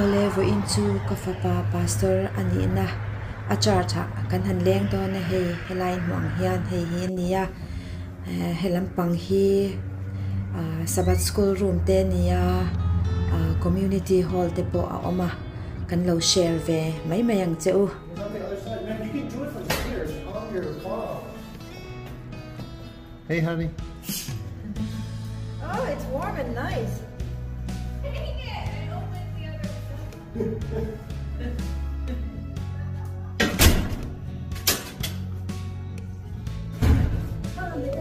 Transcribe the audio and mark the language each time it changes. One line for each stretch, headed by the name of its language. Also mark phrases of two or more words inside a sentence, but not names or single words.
Hmar: vo into ka fapa pastor ani na a church kan han leng do na he helai mong hian he hi nia helam pang hi
English: Sabbath school room
Hmar: te nia
English: community hall
Hmar: te po a oma kan lo share ve mai mayang cheu.
English: Hey, honey. Oh, it's warm and nice. Dang it! I opened the other one.